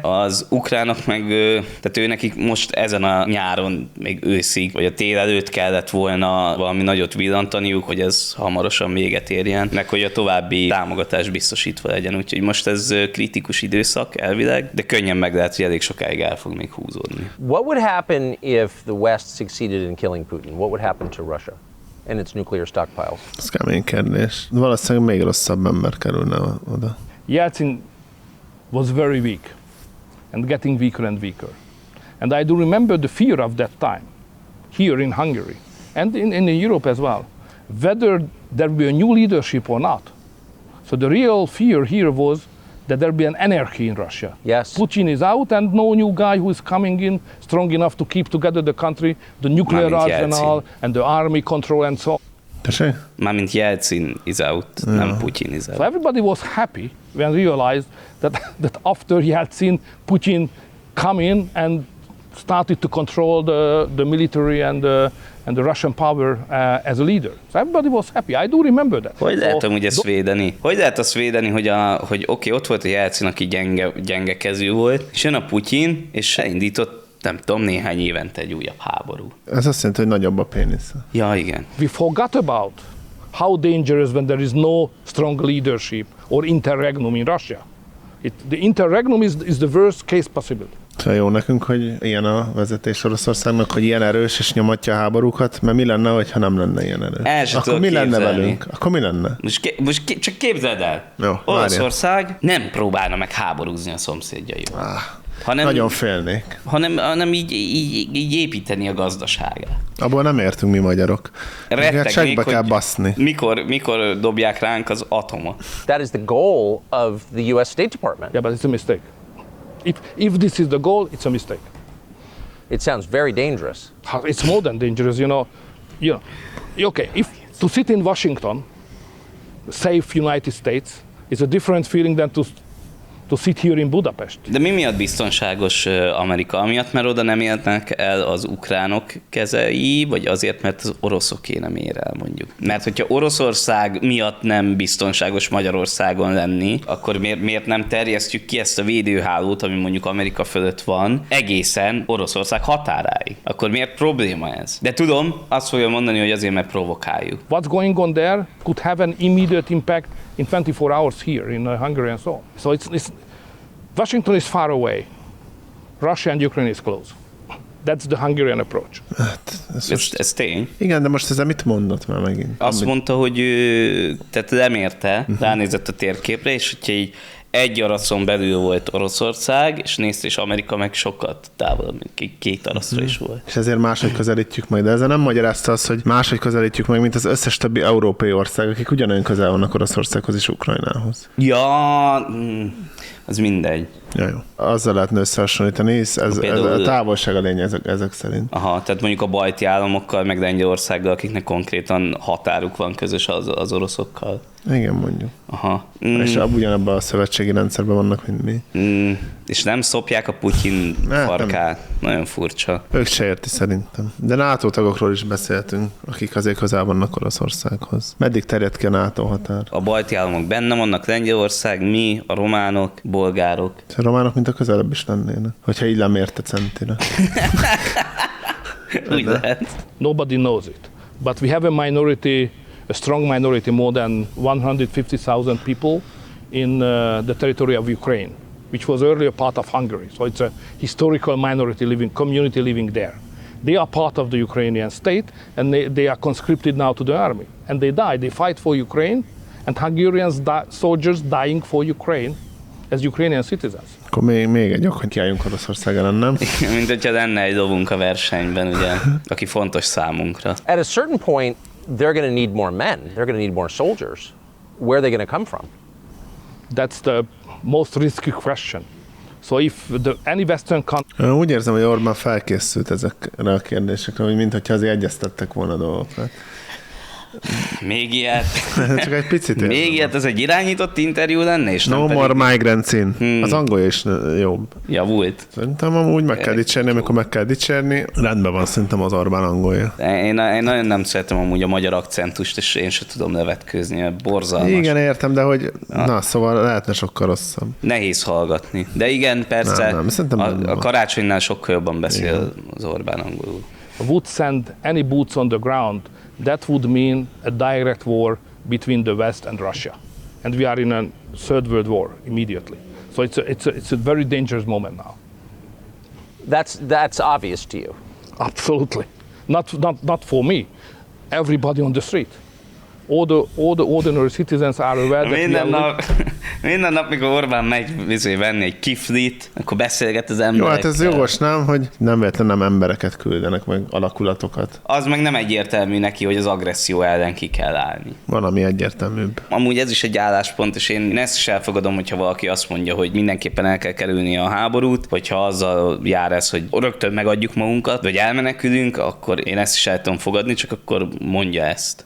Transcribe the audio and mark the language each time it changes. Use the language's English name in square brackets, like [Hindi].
[Hungarian] Az ukránok meg, tehát őnekik most ezen a nyáron, még őszig, vagy a tél előtt kellett volna valami nagyot villantaniuk, hogy ez hamarosan véget érjen, meg hogy a további támogatás biztosítva legyen. Úgyhogy most ez kritikus időszak elvileg, de könnyen meg lehet, hogy elég sokáig el fog még húzódni. [English] What would happen if the West succeeded in killing Putin? What would happen to Russia and its nuclear stockpiles? [Hungarian] Ez kemény kérdés. Valószínűleg még rosszabb ember kerülne oda. [English] Yeltsin was very weak and getting weaker and weaker. And I do remember the fear of that time here in Hungary and in Europe as well. Whether there will be a new leadership or not, So the real fear here was that there'll be an anarchy in Russia. Yes. Putin is out and no new guy who is coming in strong enough to keep together the country, the nuclear arsenal and the army control and so on. [Hungarian] Mármint [English] Jelcin is out, [Hungarian] nem [English] Putin is out. So everybody was happy when realized that after Jelcin, Putin come in and started to control the military and the Russian power as a leader. So everybody was happy. I do remember that. [Hungarian] Hogy lehet amúgy ezt védeni? Hogy lehet azt védeni, hogy oké, ott volt a Jelcin, aki gyenge kezű volt, és jön a Putin, és elindított, nem tudom, néhány évente egy újabb háború. Ez azt jelenti, hogy nagyobb a pénisz. Ja, igen. [English] We forgot about how dangerous when there is no strong leadership or interregnum in Russia. The interregnum is the worst case possible. [Hungarian] Szóval jó nekünk, hogy ilyen a vezetés Oroszországnak, hogy ilyen erős és nyomatja a háborúkat, mert mi lenne, ha nem lenne ilyen erős? El sem akkor mi lenne velünk? Akkor mi lenne? Csak képzeld el. Jó, Oroszország nem próbálna meg háborúzni a szomszédjaival. Hanem, nagyon félnék. Hanem így építeni a gazdaságát. Abból nem értünk mi magyarok. Rettegnék, kell baszni. Mikor dobják ránk az atomot. [English] That is the goal of the US State Department. Yeah, but it's a mistake. If this is the goal, it's a mistake. It sounds very dangerous. It's more than dangerous, you know. Okay, if to sit in Washington, safe United States, is a different feeling than to sit here in Budapest. [Hungarian] De mi miatt biztonságos Amerika? Amiatt, mert oda nem élnek el az ukránok kezei, vagy azért, mert az oroszoké nem ér el, mondjuk. Mert hogyha Oroszország miatt nem biztonságos Magyarországon lenni, akkor miért nem terjesztjük ki ezt a védőhálót, ami mondjuk Amerika fölött van, egészen Oroszország határáig? Akkor miért probléma ez? De tudom, azt fogja mondani, hogy azért, mert provokáljuk. [English] What's going on there could have an immediate impact in 24 hours here in Hungary and so on. So Washington is far away. Russia and Ukraine is close. That's the Hungarian approach. [Hungarian] Hát, ez tény. Igen, de most ez mit mondott már megint? Azt mondta, hogy tehát lemérte, ránézett a térképre, és hogyha így egy araszon belül volt Oroszország, és nézte, és Amerika meg sokat távol, mint két araszra is volt. És ezért máshogy közelítjük majd, de ezzel nem magyarázta azt, hogy máshogy közelítjük meg, mint az összes többi európai ország, akik ugyanolyan közel vannak Oroszországhoz és Ukrajnához. Ja, az mindegy. Ja, jó. Azzal lehetne összehasonlítani, ez a távolság a lényeg ezek szerint. Aha, tehát mondjuk a balti államokkal, meg Lengyelországgal, akiknek konkrétan határuk van közös az oroszokkal. Igen, mondjuk. Aha. És ugyanabban a szövetségi rendszerben vannak, mint mi. És nem szopják a Putyin farkát. Nem. Nagyon furcsa. Ők se érti szerintem. De NATO tagokról is beszéltünk, akik azért közel vannak Oroszországhoz. Meddig terjed ki a NATO határ? A balti államok benne vannak, Lengyelország, mi, a románok, bolgárok. A románok mint a közelebb is lennének, hogyha így lemérte centire. Úgy lehet. [English] Nobody knows it, but we have a strong minority, more than 150,000 people in the territory of Ukraine, which was earlier part of Hungary. So it's a historical minority living community living there. They are part of the Ukrainian state and they are conscripted now to the army. And they die, they fight for Ukraine and Hungarian soldiers dying for Ukraine as Ukrainian citizens. [Hungarian] Akkor még egy okon kiálljunk Oroszország ellen, nem? Mint hogyha lenne egy dobunk a versenyben, ugye, aki fontos számunkra. [English] At a certain point, they're going to need more men. They're going to need more soldiers. Where are they going to come from? That's the most risky question. So if any Western country... [Hungarian] Úgy érzem, hogy Orbán felkészült ezekre a kérdésekre, hogy mintha azért egyeztettek volna dolgokat. Még ilyet. Csak egy picit érzem. Még ilyet, ez egy irányított interjú lenne? És [English] no [Hungarian] nem [English] more [Hungarian] pedig... [English] migrants in. [Hungarian] Az angol is jobb. Javult. Szerintem amúgy meg kell dicsérni, amikor meg kell dicsérni. Rendben van szerintem az Orbán angolja. Én nagyon nem szeretem amúgy a magyar akcentust, és én sem tudom levetkőzni, mert borzalmas. Igen, értem, de hogy... Na, szóval lehetne sokkal rosszabb. Nehéz hallgatni. De igen, persze nem. A karácsonynál sokkal jobban beszél az Orbán angolul. [English] Would send any boots on the ground, that would mean a direct war between the West and Russia. And we are in a third world war immediately. So it's a very dangerous moment now. That's obvious to you. Absolutely. Not for me. Everybody on the street. All the ordinary citizens are aware that [Hungarian] minden [English] we are... [Hungarian] Nap, Minden nap, mikor Orbán megy venni egy kiflit, akkor beszélget az emberekkel. Jó, hát ez jogos, nem? Hogy nem véletlenül nem embereket küldenek, meg alakulatokat. Az meg nem egyértelmű neki, hogy az agresszió ellen ki kell állni. Van, ami egyértelműbb. Amúgy ez is egy álláspont, és én ezt is elfogadom, hogyha valaki azt mondja, hogy mindenképpen el kell kerülni a háborút, hogyha azzal jár ez, hogy rögtön megadjuk magunkat, vagy elmenekülünk, akkor én ezt is el tudom fogadni, csak akkor mondja ezt.